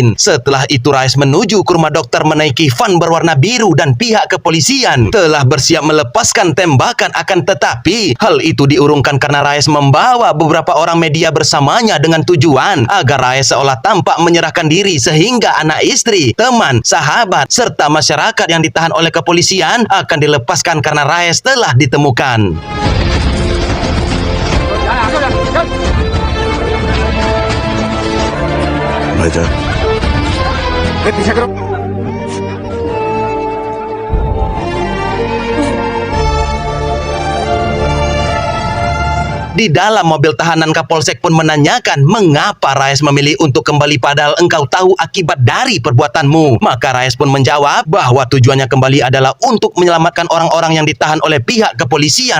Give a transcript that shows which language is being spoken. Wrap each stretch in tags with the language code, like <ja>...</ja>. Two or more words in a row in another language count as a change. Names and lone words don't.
<id>Setelah itu Raes menuju ke rumah dokter menaiki van berwarna biru dan pihak kepolisian telah bersiap melepaskan tembakan, akan tetapi hal itu diurungkan karena Raes membawa beberapa orang media bersamanya dengan tujuan agar Raes seolah tampak menyerahkan diri, sehingga anak istri, teman, sahabat, serta masyarakat yang ditahan oleh kepolisian akan dilepaskan karena Raes telah ditemukan.</id> <hi>भाईजान, पीछे करो।</hi> <id>Di dalam mobil tahanan, Kapolsek pun menanyakan mengapa Raes memilih untuk kembali padahal engkau tahu akibat dari perbuatanmu. Maka Raes pun menjawab bahwa tujuannya kembali adalah untuk menyelamatkan orang-orang yang ditahan oleh pihak kepolisian.</id>